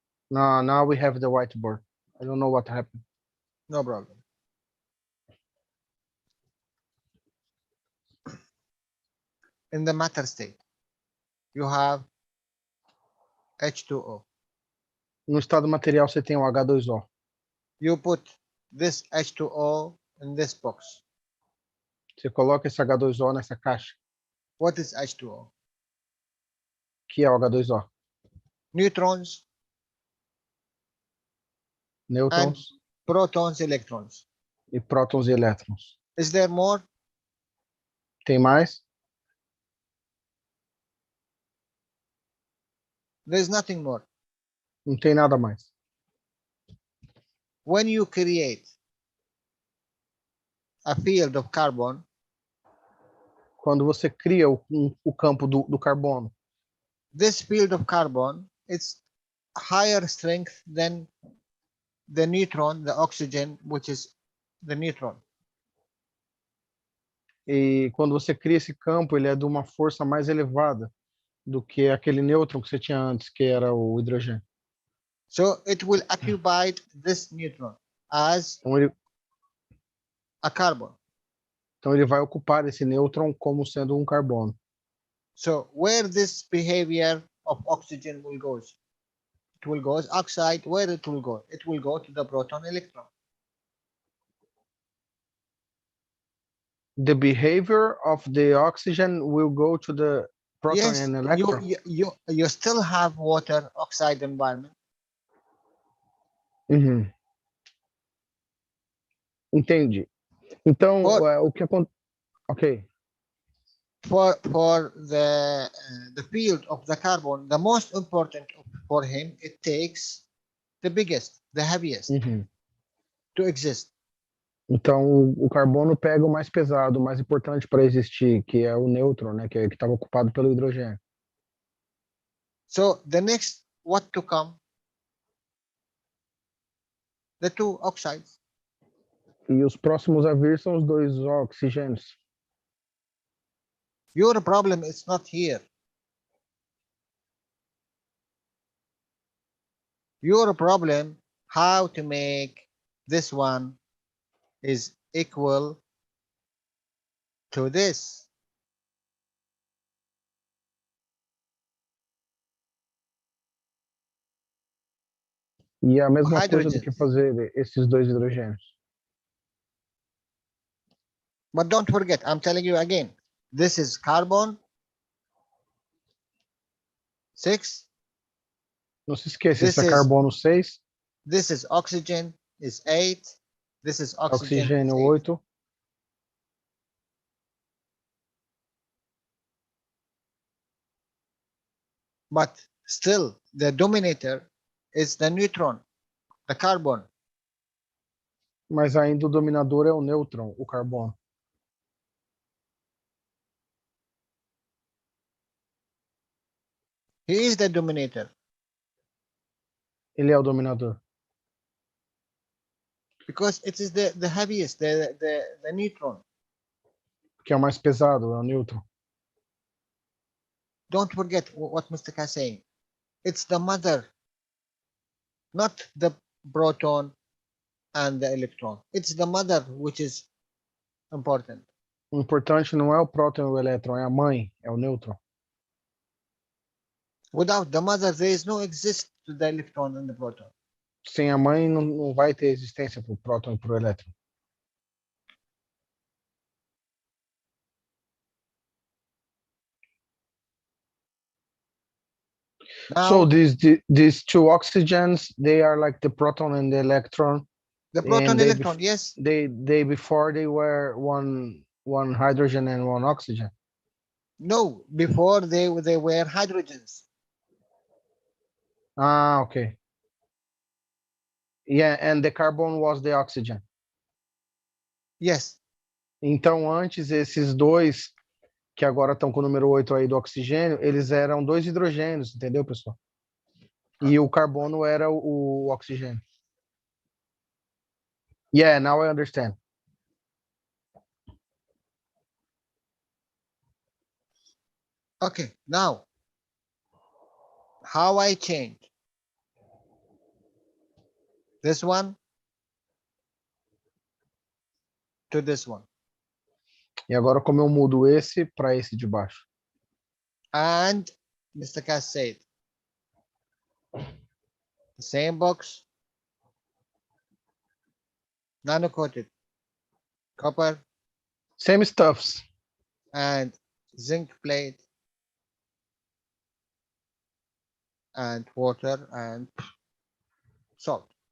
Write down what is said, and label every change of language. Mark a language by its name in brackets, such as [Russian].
[English] No, now we have the whiteboard. I don't know what happened. No problem. In the matter state, you have H2O. [Portuguese] No estado material você tem o H2O. [English] You put this H2O in this box. [Portuguese] Você coloca esse H2O nessa caixa. [English] What is H2O? [Portuguese] Que é o H2O? [English] Neutrons, [Portuguese] Nêutrons [English] protons, electrons. [Portuguese] e prótons e elétrons. [English] Is there more? [Portuguese] Tem mais? [English] There is nothing more. [Portuguese] Não tem nada mais. [English] When you create a field of carbon, [Portuguese] Quando você cria o campo do carbono, [English] this field of carbon is higher strength than the neutron, the oxygen, which is the neutron. [Portuguese] e quando você cria esse campo, ele é de uma força mais elevada do que aquele nêutron que você tinha antes, que era o hidrogênio. [English] So it will occupy this neutron as a carbon. [Portuguese] Então ele vai ocupar esse nêutron como sendo um carbono. [English] So where this behavior of oxygen will go? It will go as oxide. Where it will go? It will go to the proton electron. The behavior of the oxygen will go to the proton Yes, and electron. you still have water oxide environment. Uhum. [Portuguese] Entendi. Então, o que acontece... Ok. [English] For the field of the carbon, the most important for him, it takes the biggest, the heaviest Uhum. to exist. [Portuguese] Então, o carbono pega o mais pesado, o mais importante para existir, que é o nêutron, né, que estava ocupado pelo hidrogênio. [English] So the next, what to come? The two oxides. [Portuguese] E os próximos a vir são os dois oxigênios. [English] Your problem is not here. Your problem, how to make this one is equal to this. [Portuguese] E é a mesma coisa do [English] hydrogens. [Portuguese] que fazer esses dois hidrogênios. [English] But don't forget, I'm telling you again, this is carbon 6. [Portuguese] Não se esqueça, [English] This [Portuguese] esse é [English] is- [Portuguese] carbono 6, [English] This is oxygen is 8. This is oxygen is [Portuguese] oxigênio [English] 8. [Portuguese] 8. [English] But still, the dominator is the neutron, the carbon. [Portuguese] Mas ainda o dominador é o nêutron, o carbono. [English] He is the dominator [Portuguese] Ele é o dominador. [English] because it is the heaviest, the neutron. [Portuguese] Que é o mais pesado, é o nêutron. [English] Don't forget what Mr. K is saying. It's the mother, not the proton and the electron. It's the mother which is important. [Portuguese] O importante não é o próton e o elétron, é a mãe, é o nêutron. [English] Without the mother, there is no exist to the electron and the proton. [Portuguese] Sem a mãe não vai ter existência para o próton e para o elétron. [English] Now, So these two oxygens, they are like the proton and the electron. the proton and they electron, yes. They before they were one hydrogen and one oxygen. No, before they were hydrogens. Ah, okay. Yeah, and the carbon was the oxygen. Yes. [Portuguese] Então, antes, esses dois, que agora estão com o número 8 aí do oxigênio, eles eram dois hidrogênios, entendeu, pessoal? E o carbono era o oxigênio. [English] Yeah, now I understand. Okay, now, how I change this one to this one. [Portuguese] E agora, como eu mudo esse para esse de baixo? [English] And Mr. Cass said, the same box, nano-coated copper Same stuffs. and zinc plate and water and salt.